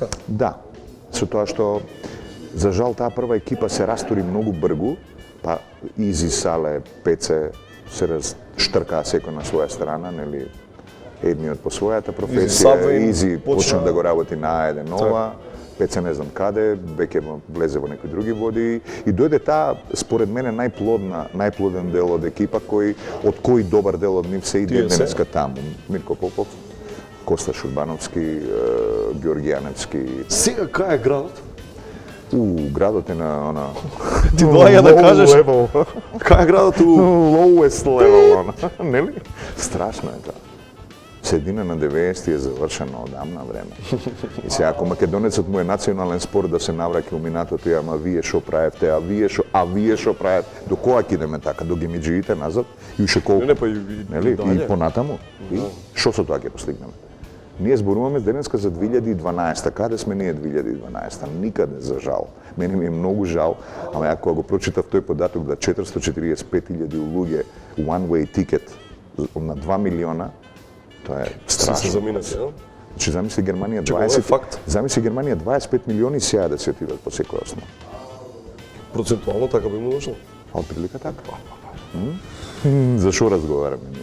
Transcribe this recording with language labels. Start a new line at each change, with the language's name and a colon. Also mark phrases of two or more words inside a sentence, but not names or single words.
Macedonian: Да, со тоа што за жал таа прва екипа се растури многу бргу, па Изи, Сале, Пеце се штркаа секој на своја страна, нели, едниот по својата професија, Изи почна да го работи на еден нова, Пеце не знам каде, веќе влезе во некои други води и дојде таа, според мене, најплоден дел од екипа од кој добар дел од нив се иде денеска таму. Мирко Попов, Коста Шурбановски, Ѓорги Јаневски. Сега кај е градот? Градот е на она... Ти доаѓа да кажеш кај е градот у
English: lowest level,
Macedonian: она, нели? Страшно е тоа. Средина на 90 е завршено одамна време. И сега, ако македонецот му е национален спорт да се навраќа у минатото, ама вие шо правевте, а вие шо правевте, до која ќе идеме така, до гимиџиите назад и уште колку? Не, па нели? И понатаму. И шо со тоа ќе постигнеме? Ние зборуваме денеска за 2012. Каде сме ние 2012? Никаде, за жал. Мене ми е многу жал, ама ја кога го прочитав тој податок да 445.000 луѓе
English: one-way ticket
Macedonian: на 2 милиона, тоа е страшно. Се заминати, да? Значи, замисли Германија 25 милиони сеја да се отидат по секоја основа. Процентуално така би му дошло? А отприлика така. За шо разговараме ние?